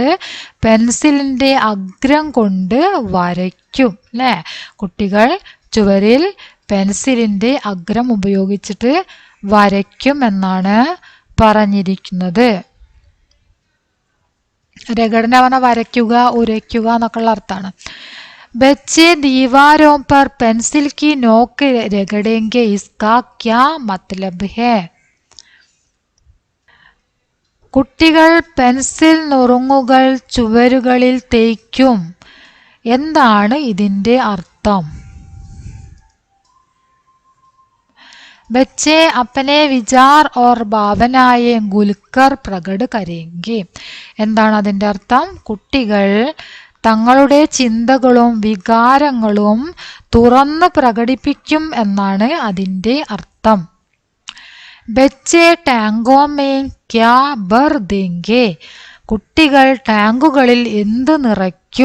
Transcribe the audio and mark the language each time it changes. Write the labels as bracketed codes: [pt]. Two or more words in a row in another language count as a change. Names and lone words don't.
[ml] പെൻസിലിന്റെ അഗ്രം കൊണ്ട് വരയ്ക്കും അല്ലേ. കുട്ടികൾ ചുവരിൽ പെൻസിലിന്റെ അഗ്രം ഉപയോഗിച്ചിട്ട് വരയ്ക്കും എന്നാണ് പറഞ്ഞിരിക്കുന്നത്. രഗഡന പറഞ്ഞാൽ വരയ്ക്കുക, ഉരയ്ക്കുക എന്നൊക്കെയുള്ള അർത്ഥമാണ്. [hi] बच्चे दीवारों पर पेंसिल की नोक रगड़ेंगे, इसका क्या मतलब है? [ml] കുട്ടികൾ പെൻസിൽ നുറുങ്ങുകൾ ചുവരുകളിൽ തേയ്ക്കും, എന്താണ് ഇതിന്റെ അർത്ഥം? [hi] बच्चे अपने विचार और भावनाएं खुलकर प्रकट करेंगे. [ml] എന്താണ് അതിന്റെ അർത്ഥം? കുട്ടികൾ തങ്ങളുടെ ചിന്തകളും വികാരങ്ങളും തുറന്ന് പ്രകടിപ്പിക്കും എന്നാണ് അതിന്റെ അർത്ഥം. [hi] बच्चे टैंकों में क्या भर देंगे? [ml] കുട്ടികൾ ടാങ്കുകളിൽ എന്ത് നിറയ്ക്കും?